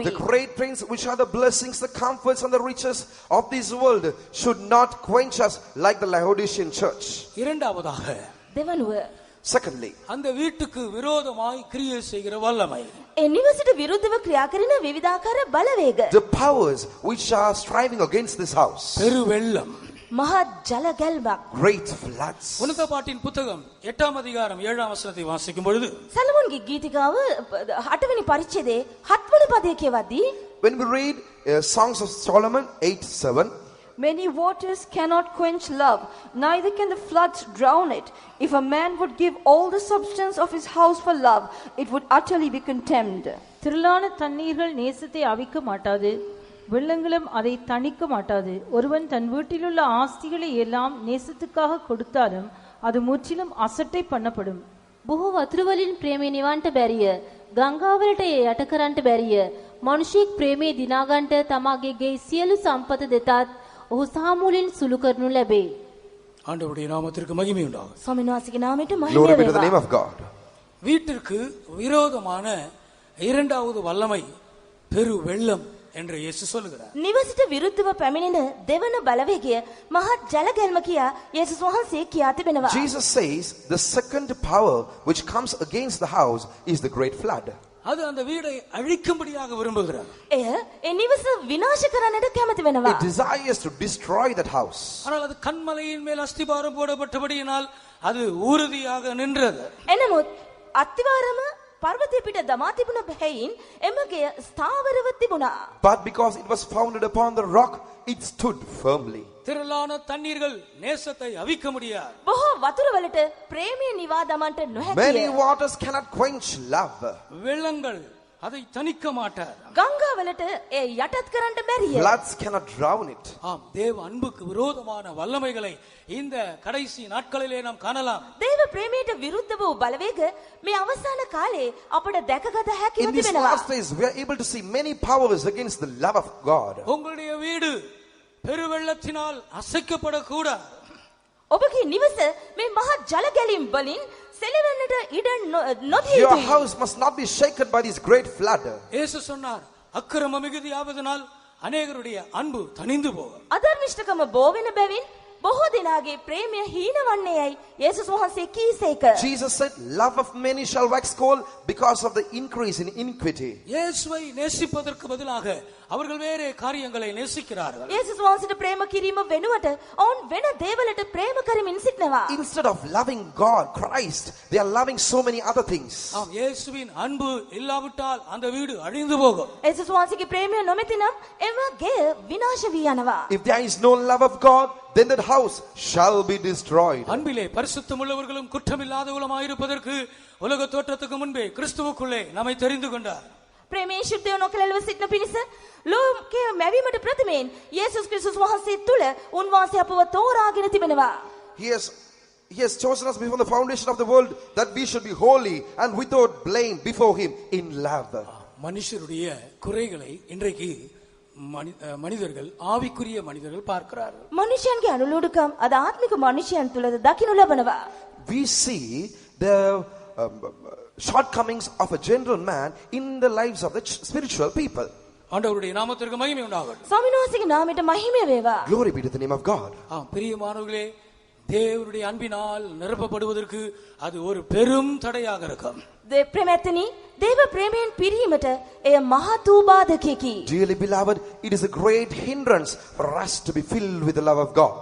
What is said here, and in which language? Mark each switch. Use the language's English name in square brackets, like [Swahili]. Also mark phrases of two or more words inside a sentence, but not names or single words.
[English] The great things which are the blessings, the comforts and the riches of this world should not quench us like the Laodicean church. [Tamil] இரண்டாவதாக, [Sinhala] දෙවනුව [English] Secondly, [Tamil] அந்த வீட்டுக்கு விரோதமாய் கிரியை செய்கிற வல்லமை. [Sinhala] ඒ නිවසට විරුද්ධව ක්‍රියා කරන විවිධාකාර බලවේග. [English] the powers which are striving against this house. [Tamil] பெருவெள்ளம். [Sinhala] මහත් ජල ගැල්මක්. [English] Great floods. [Tamil] உன்னத பாட்டின் புத்தகம் 8ஆம் அதிகாரம் 7ஆம் வசனத்தை வாசிக்கும் பொழுது [Sinhala] සලමොන්ගේ ගීතිකාව 8 වෙනි පරිච්ඡේදයේ 7 වෙනි පදයේ කියවද්දී [English] When we read Songs of Solomon 8:7, Many waters cannot quench love, neither can the floods drown it. If a man would give all the substance of his house for love, it would utterly be contemned. [Tamil] திரளான தண்ணீர்கள் நேசத்தை அவிக்க மாட்டாது, வெள்ளங்களும் அதை தணிக்க மாட்டாது. ஒருவன் தன் வீட்டிலுள்ள ஆஸ்திகளை எல்லாம் நேசத்துக்காக கொடுத்தாலும் அது முற்றிலும் අසට්ටை பண்ணப்படும். [Sinhala] බොහෝ වතුර වලින් ප්‍රේමේ නිවන්ට බැරිය. ගංගාවලට යට කරන්නට බැරිය. මිනිසෙක් ප්‍රේමේ දිනා ගන්නට තමාගේ ගේ සියලු සම්පත දෙතත් ඔහු සාමුලින් සුළු කරනු ලැබේ. [Tamil] ஆண்டவருடைய நாமத்திற்கு மகிமை உண்டாகும். [Sinhala] ස්වාමීන් වහන්සේගේ නාමයට මහිම [English] glory be to the [Sinhala] වේවා. [English] name of God. [Tamil] வீட்டிற்கு விரோதமான இரண்டாவது வல்லமை பெரு வெள்ளம் என்று இயேசு சொல்லுகிறார். [Sinhala] නිවසට විරුද්ධව පැමිණෙන දෙවන බලවේගය මහත් ජලගැල්ම කියා යේසුස් වහන්සේ කියා තිබෙනවා. [English] Jesus says the second power which comes against the house is the great flood. [Tamil] அது அந்த வீடை அழிக்கும்படியாக விரும்புகிறார். [Sinhala] එය ඒ නිවස විනාශ කරන්නට කැමති වෙනවා. [English] It desires to destroy that house. [Tamil] ஆனால் அது கன்மலையின் மேல் அஸ்திபாரம் போடப்பட்டபடியினால் அது உறுதியாக நின்றது. [Sinhala] එනමුත් අත්තිවාරම පර්වතය පිට දමා තිබුණ බැහැයින් එමගේ ස්ථාවරව තිබුණා. [English] But because it was founded upon the rock, it stood firmly. [Tamil] திரளான தண்ணீர்கள் நேசத்தை அவிக்க முடியாது. [Sinhala] බොහෝ වතුර වලට ප්‍රේමය නිවා දමන්නට නොහැකිය. [English] Many waters cannot quench love. [Tamil] வெள்ளங்கள் அதை தணிக்க மாட்டார். [Sinhala] ගංගා වලට ඒ යටත් කරන්න බැරිය. [English] Floods cannot drown it. [Tamil] ஆம், தேவ அன்புக்கு விரோதமான வல்லமைகளை இந்த கடைசி நாட்களிலே நாம் காணலாம். [Sinhala] දේව ප්‍රේමයට විරුද්ධ වූ බලවේග මේ අවසාන කාලේ අපට දැකගත හැකිව [English] In these [Sinhala] තිබෙනවා. [English] last days, we are able to see many powers against the love of God. [Tamil] உங்களுடைய வீடு பெருவெள்ளத்தினால் அசைக்கப்படக்கூடாது. [Sinhala] ඔබගේ නිවස මේ මහත් ජල ගැලීම් වලින් සෙලවෙන්නට ඉඩ නොදිය [English] Your [Sinhala] යුතුයි. [English] house must not be shaken by this great flood. [Tamil] இயேசு சொன்னார், அக்கிரம மிகுதியாவதனால் அநேகருடைய அன்பு தணிந்து போகும். [Sinhala] අධර්මිෂ්ඨකම බෝ වෙන බැවින් බොහෝ දෙනාගේ ප්‍රේමය හීන වන්නේයයි යේසුස් වහන්සේ කීසේක. [English] Jesus said, love of many shall wax cold because of the increase in iniquity. [Tamil] இயேசுவை நேசிப்பதற்கு பதிலாக அவர்கள் வேறே காரியங்களை நேசிக்கிறார்கள். [Sinhala] යේසුස් වහන්සේට ප්‍රේම කිරීම වෙනුවට ඔවුන් වෙන දේවලට ප්‍රේම කරමින් සිටනවා. [English] Instead of loving God, Christ, they are loving so many other things. [Tamil] ஆம், இயேசுவின் அன்பு இல்லாவிட்டால் அந்த வீடு அழிந்து போகும். [Sinhala] යේසුස් වහන්සේගේ ප්‍රේමය නොමැතිනම් එම ගෙය විනාශ වී යනවා. [English] If there is no love of God, then that house shall be destroyed. [Tamil] அன்பிலே பரிசுத்தமுள்ளவர்களும் குற்றமில்லாதவர்களுமாயிருப்பதற்கு உலக தோற்றத்துக்கு முன்பே கிறிஸ்துவுக்குள்ளே நம்மை தெரிந்து கொண்டார். [Sinhala] ප්‍රේමයෙන් ශුද්ධව නොකලල්ව සිටින පිණිස ලෝකයේ මැවීමට ප්‍රථමයෙන් යේසුස් ක්‍රිස්තුස් වහන්සේ තුල උන්වහන්සේ අපව තෝරාගෙන තිබෙනවා. [English] He has chosen us before the foundation of the world that we should be holy and without blame before him in love. [Tamil] மனுஷருடைய குறைகளை இன்றைக்கு மனிதர்கள் ஆவிக்குரிய மனிதர்கள் பார்க்கிறார்கள். [Sinhala] මනුෂ්‍යයන්ගේ අනුලුඩුකම් අද ආත්මික මනුෂ්‍යයන් තුලද දකින්න ලබනවා. [English] We see the shortcomings of a general man in the lives of the spiritual people. [Tamil] ஆண்டவருடைய நாமத்திற்கு மகிமை உண்டாகட்டும். [Sinhala] ස්වාමීන් වහන්සේගේ නාමයට මහිමය වේවා. [English] Glory be to the name of God. [Tamil] பிரியமானவர்களே, தேவனுடைய அன்பினால் நிரப்பப்படுவதற்கு அது ஒரு பெரும் தடையாக இருக்கும். [Sinhala] ප්‍රේමැත්තනි, දේව ප්‍රේමයෙන් පිරීමට එය මහත් වූ බාධකයකි. [English] Dearly beloved, it is a great hindrance for us to be filled with the love of God.